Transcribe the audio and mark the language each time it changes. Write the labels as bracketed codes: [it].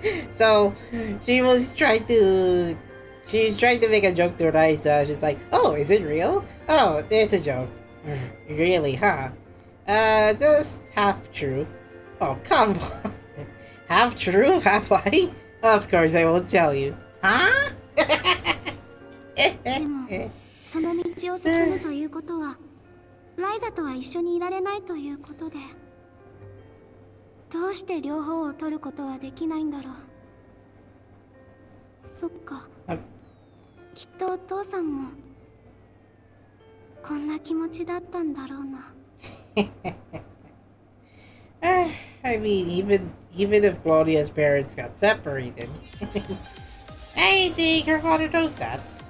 [en] So she's trying to make a joke to Raisa. She's like, "Oh, is it real? Oh, there's a joke. Really, huh? Just half true. Oh, come on. Half true, half lie? Of course, I won't tell you. Huh?" [ja] でもその道を進むということは、ライザとは一緒にいられないということで、どうして両方を取ることはできないんだろう。そっか。きっとお父さんもこんな気持ちだったんだろうな。 [en] I mean, even if Claudia's parents got separated, I think her father knows that.